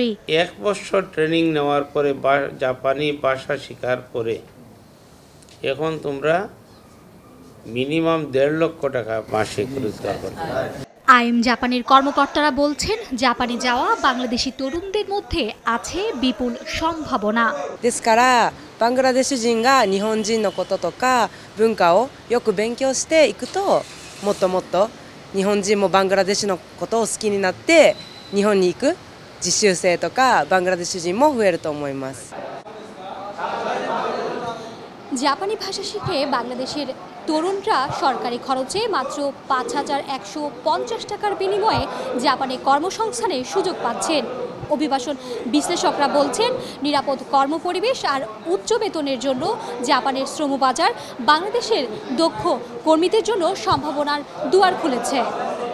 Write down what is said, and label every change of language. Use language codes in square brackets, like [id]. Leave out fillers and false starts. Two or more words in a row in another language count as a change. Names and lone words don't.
[bn] ১ বছর ট্রেনিং নেওয়ার পরে জাপানি ভাষা শেখার পরে এখন তোমরা মিনিমাম ১.৫ লক্ষ টাকা মাসে রোজগার করতে পারবে। আইএম জাপানের কর্মকর্তারা বলছেন জাপানে যাওয়া বাংলাদেশি তরুণদের মধ্যে আছে বিপুল সম্ভাবনা। [ja] ですからバングラデシュ人が日本人のこととか文化をよく勉強していくと、もっともっと日本人もバングラデシュのことを好きになって日本に行く実習生とかバングラデシュ人も増えると思います。 [bn] জাপানি ভাষা শিখে বাংলাদেশের তরুণরা সরকারি খরচে মাত্র ৫,১৫০ টাকার বিনিময়ে জাপানে কর্মসংস্থানের সুযোগ পাচ্ছেন। অভিবাসন বিশ্লেষকরা বলছেন নিরাপদ কর্মপরিবেশ আর উচ্চ বেতনের জন্য জাপানের শ্রমবাজার বাংলাদেশের দক্ষ কর্মীদের জন্য সম্ভাবনার দুয়ার খুলেছে।